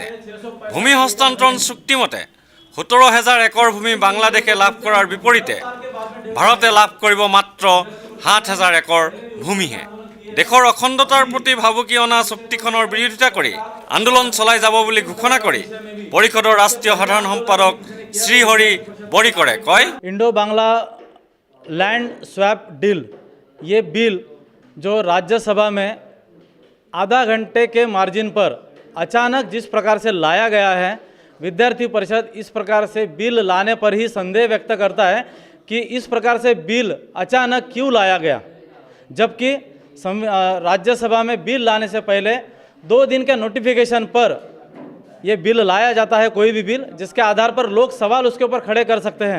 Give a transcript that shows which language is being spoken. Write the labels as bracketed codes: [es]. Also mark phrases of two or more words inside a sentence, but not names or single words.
[as] ভূমি হস্তান্তৰণ চুক্তিমতে 17,000 একৰ ভূমি বাংলাদেশে লাভ কৰাৰ বিপৰীতে ভাৰতে লাভ কৰিব মাত্ৰ 7,000 একৰ ভূমিহে। দেশৰ অখণ্ডতাৰ প্ৰতি ভাবুকি অনা চুক্তিখনৰ বিৰোধিতা কৰি আন্দোলন চলাই যাব বুলি ঘোষণা কৰি পৰিষদৰ ৰাষ্ট্ৰীয় সাধাৰণ সম্পাদক শ্ৰীহৰি বৰিকৰে কয়, [en] Indo Bangla land swap deal, [hi] ये बिल जो राज्यसभा में आधा घंटे के मार्जिन पर अचानक जिस प्रकार से लाया गया है, विद्यार्थी परिषद इस प्रकार से बिल लाने पर ही संदेह व्यक्त करता है कि इस प्रकार से बिल अचानक क्यों लाया गया, जबकि राज्यसभा में बिल लाने से पहले 2 दिन के नोटिफिकेशन पर ये बिल लाया जाता है, कोई भी बिल जिसके आधार पर लोग सवाल उसके ऊपर खड़े कर सकते हैं।